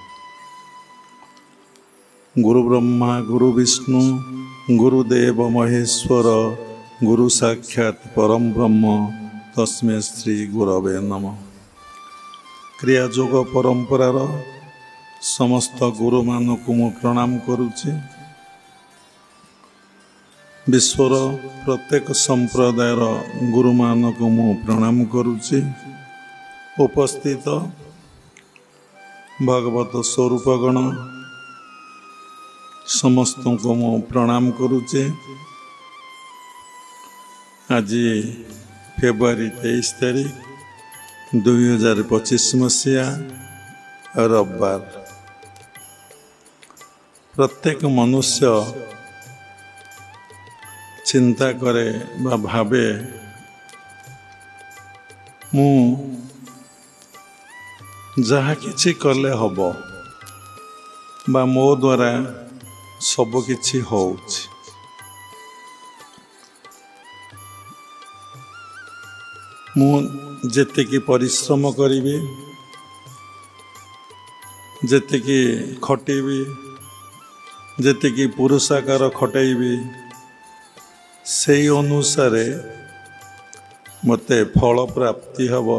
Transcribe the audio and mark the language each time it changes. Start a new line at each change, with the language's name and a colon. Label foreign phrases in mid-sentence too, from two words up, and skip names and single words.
Sanskrit: गुरु ब्रह्मा गुरु विष्णु गुरुदेव महेश्वर गुरु साक्षात परम ब्रह्म तस्मै श्री गुरवे नमः।
Odia: କ୍ରିୟାଯୋଗ ପରମ୍ପରାର ସମସ୍ତ ଗୁରୁ ମାନଙ୍କୁ ମୁଁ ପ୍ରଣାମ କରୁଛି। ବିଶ୍ୱର ପ୍ରତ୍ୟେକ ସମ୍ପ୍ରଦାୟର ଗୁରୁ ମାନଙ୍କୁ ମୁଁ ପ୍ରଣାମ କରୁଛି। ଉପସ୍ଥିତ ଭାଗବତ ସ୍ୱରୂପଗଣ ସମସ୍ତଙ୍କୁ ମୁଁ ପ୍ରଣାମ କରୁଛି। ଆଜି ଫେବୃଆରୀ 23 ତାରିଖ 2025 ମସିହା ରବିବାର। ପ୍ରତ୍ୟେକ ମନୁଷ୍ୟ ଚିନ୍ତା କରେ ବା ଭାବେ ମୁଁ ଯାହା କିଛି କଲେ ହେବ ବା ମୋ ଦ୍ୱାରା ସବୁ କିଛି ହେଉଛି। ମୁଁ ଯେତିକି ପରିଶ୍ରମ କରିବି ଯେତିକି ଖଟିବି ଯେତିକି ପୁରୁଷାକାର ଖଟିବି ସେହି ଅନୁସାରେ ମତେ ଫଳ ପ୍ରାପ୍ତି ହେବ।